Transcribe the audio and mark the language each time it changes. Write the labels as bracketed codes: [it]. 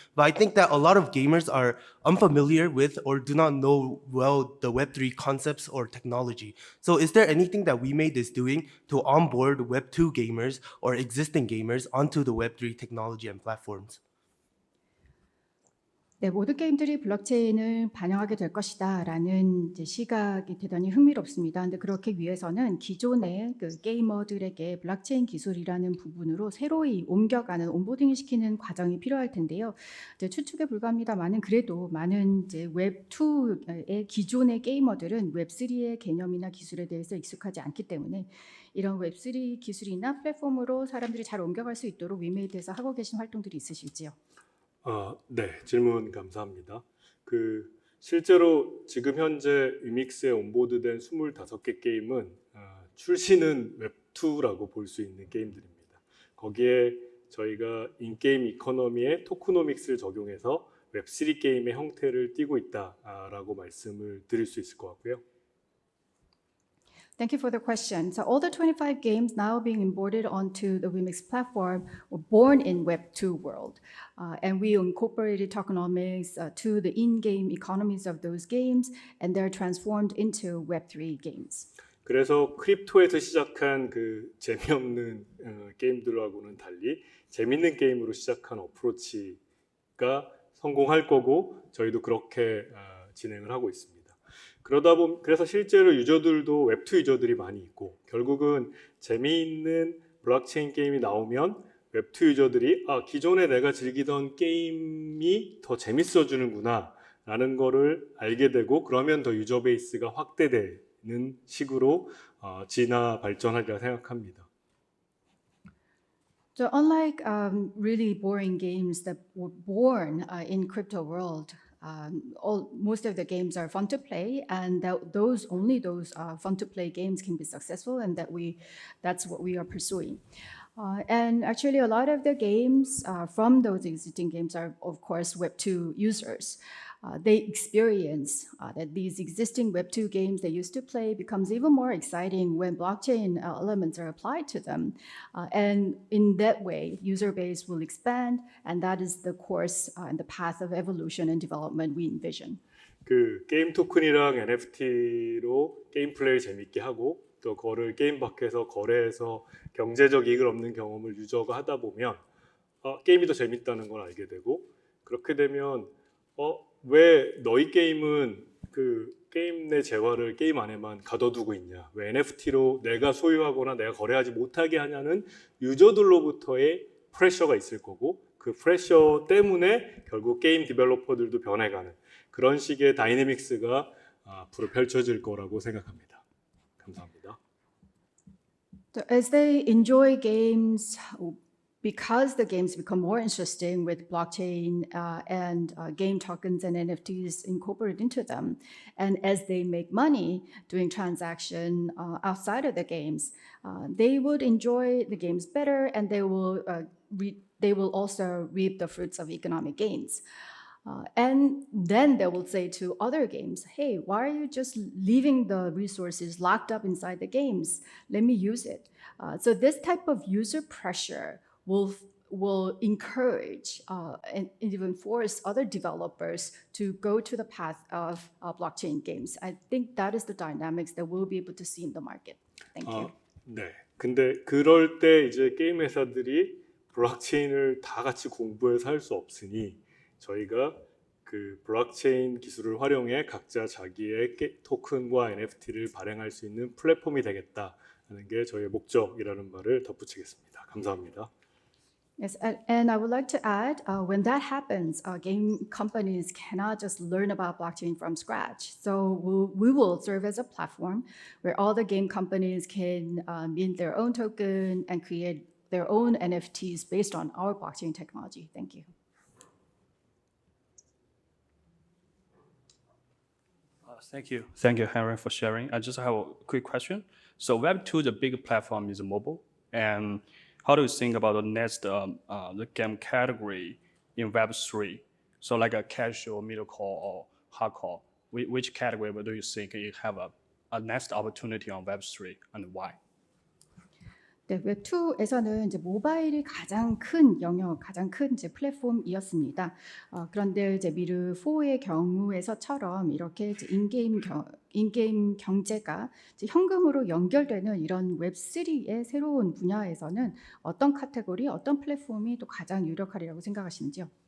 [en] But I think that a lot of gamers are unfamiliar with or do not know well the Web3 concepts or technology. So is there anything that WeMade is doing to onboard Web2 gamers or existing gamers onto the Web3 technology and platforms? [ko] 네, 모든 게임들이 블록체인을 반영하게 될 것이다라는 이제 시각이 대단히 흥미롭습니다. 근데 그렇게 위해서는 기존의 그 게이머들에게 블록체인 기술이라는 부분으로 새로이 옮겨가는 온보딩을 시키는 과정이 필요할 텐데요. 이제 추측에 불과합니다만은 그래도 많은 이제 웹2의 기존의 게이머들은 웹3의 개념이나 기술에 대해서 익숙하지 않기 때문에 이런 웹3 기술이나 플랫폼으로 사람들이 잘 옮겨갈 수 있도록 위메이드에서 하고 계신 활동들이 있으실지요? 네, 질문 감사합니다. 실제로 지금 현재 위믹스에 온보드된 25개 게임은 출시는 웹2라고 볼 수 있는 게임들입니다. 거기에 저희가 인게임 이코노미에 토크노믹스를 적용해서 웹3 게임의 형태를 띠고 있다라고 말씀을 드릴 수 있을 것 같고요. [en] Thank you for the question. So all the 25 games now being imported onto the Wemix platform were born in Web2 world. And we incorporated tokenomics to the in-game economies of those games, and they're transformed into Web3 games. [ko] 그래서 크립토에서 시작한 재미없는 게임들하고는 달리 재밌는 게임으로 시작한 어프로치가 성공할 거고 저희도 그렇게 진행을 하고 있습니다. 그래서 실제로 유저들도 웹2 유저들이 많이 있고 결국은 재미있는 블록체인 게임이 나오면 웹2 유저들이 기존에 내가 즐기던 게임이 더 재밌어지는구나 라는 거를 알게 되고 그러면 더 유저 베이스가 확대되는 식으로 진화 발전하리라 생각합니다. [en] So unlike really boring games that were born in crypto world, most of the games are fun to play, and those fun to play games can be successful, and that's what we are pursuing. And actually, a lot of the games from those existing games are, of course, Web2 users. They experience that these existing Web2 games they used to play becomes even more exciting when blockchain elements are applied to them. And in that way, user base will expand, and that is the course and the path of evolution and development we envision. [ko] 게임 토큰이랑 NFT로 게임 플레이를 재밌게 하고 또 그거를 게임 밖에서 거래해서 경제적 이익을 얻는 경험을 유저가 하다 보면 게임이 더 재밌다는 걸 알게 되고 그렇게 되면 왜 너희 게임은 게임 내 재화를 게임 안에만 가둬두고 있냐? 왜 NFT로 내가 소유하거나 내가 거래하지 못하게 하냐는 유저들로부터의 프레셔가 있을 거고 그 프레셔 때문에 결국 게임 디벨로퍼들도 변해가는 그런 식의 다이내믹스가 앞으로 펼쳐질 거라고 생각합니다. 감사합니다. [en] So as they enjoy games, because the games become more interesting with blockchain and game tokens and NFTs incorporated into them, and as they make money doing transaction outside of the games, they would enjoy the games better, and they will also reap the fruits of economic gains. And then they will say to other games, hey, why are you just leaving the resources locked up inside the games? Let me use it. So this type of user pressure will encourage and even force other developers to go to the path of blockchain games. I think that is the dynamics that we'll be able to see in the market. Thank you. [ko] 네. 근데 그럴 때 이제 게임 회사들이 블록체인을 다 같이 공부해서 할 수 없으니 저희가 블록체인 기술을 활용해 각자 자기의 토큰과 NFT를 발행할 수 있는 플랫폼이 되겠다는 게 저희의 목적이라는 말을 덧붙이겠습니다. 감사합니다. [en] Yes, and I would like to add, when that happens, game companies cannot just learn about blockchain from scratch. So we will serve as a platform where all the game companies can mint their own token and create their own NFTs based on our blockchain technology. Thank you. Thank you. Thank you, Henry, for sharing. I just have a quick question. So Web2, the big platform is mobile. And how do you think about the next the game category in Web3? So like a casual, middle core, or hardcore. Which category do you think you have a next opportunity on Web3 and why? [ko] 네, 웹2에서는 이제 모바일이 가장 큰 영역, 가장 큰 이제 플랫폼이었습니다. 그런데 이제 미르4의 경우에서처럼 이렇게 이제 인게임 경제가 이제 현금으로 연결되는 이런 웹3의 새로운 분야에서는 어떤 카테고리, 어떤 플랫폼이 또 가장 유력하리라고 생각하시는지요?